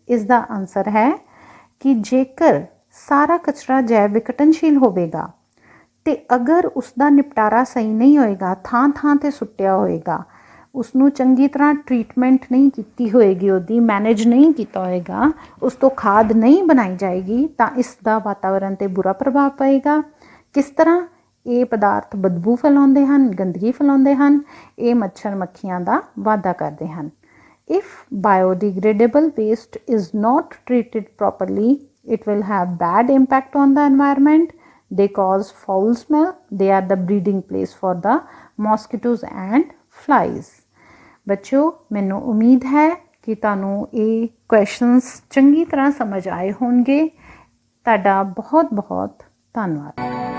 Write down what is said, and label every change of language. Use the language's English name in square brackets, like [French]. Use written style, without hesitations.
[Punjabi] ਇਸ ਦਾ ਆਨਸਰ ਹੈ ਕਿ ਜੇਕਰ ਸਾਰਾ ਕਚਰਾ ਜੈਵ ਵਿਘਟਨਸ਼ੀਲ ਹੋਵੇਗਾ ਅਤੇ ਅਗਰ ਉਸ ਦਾ ਨਿਪਟਾਰਾ ਸਹੀ ਨਹੀਂ ਹੋਏਗਾ, ਥਾਂ ਥਾਂ 'ਤੇ ਸੁੱਟਿਆ ਹੋਏਗਾ, ਉਸਨੂੰ ਚੰਗੀ ਤਰ੍ਹਾਂ ਟਰੀਟਮੈਂਟ ਨਹੀਂ ਕੀਤੀ ਹੋਏਗੀ, ਉਹਦੀ ਮੈਨੇਜ ਨਹੀਂ ਕੀਤਾ ਹੋਏਗਾ, ਉਸ ਤੋਂ ਖਾਦ ਨਹੀਂ ਬਣਾਈ ਜਾਏਗੀ, ਤਾਂ ਇਸ ਦਾ ਵਾਤਾਵਰਣ 'ਤੇ ਬੁਰਾ ਪ੍ਰਭਾਵ ਪਏਗਾ। ਕਿਸ ਤਰ੍ਹਾਂ? ਇਹ ਪਦਾਰਥ ਬਦਬੂ ਫੈਲਾਉਂਦੇ ਹਨ, ਗੰਦਗੀ ਫੈਲਾਉਂਦੇ ਹਨ, ਇਹ ਮੱਛਰ ਮੱਖੀਆਂ ਦਾ ਵਾਧਾ ਕਰਦੇ ਹਨ। [English] If biodegradable waste is not treated properly, it will have bad impact on the environment. They cause foul smell. They are the breeding place for the mosquitoes and flies. [Punjabi] ਬੱਚਿਓ, ਮੈਨੂੰ ਉਮੀਦ ਹੈ ਕਿ ਤੁਹਾਨੂੰ ਇਹ ਕੁਐਸਚਨਸ ਚੰਗੀ ਤਰ੍ਹਾਂ ਸਮਝ ਆਏ ਹੋਣਗੇ। ਤੁਹਾਡਾ ਬਹੁਤ ਬਹੁਤ ਧੰਨਵਾਦ।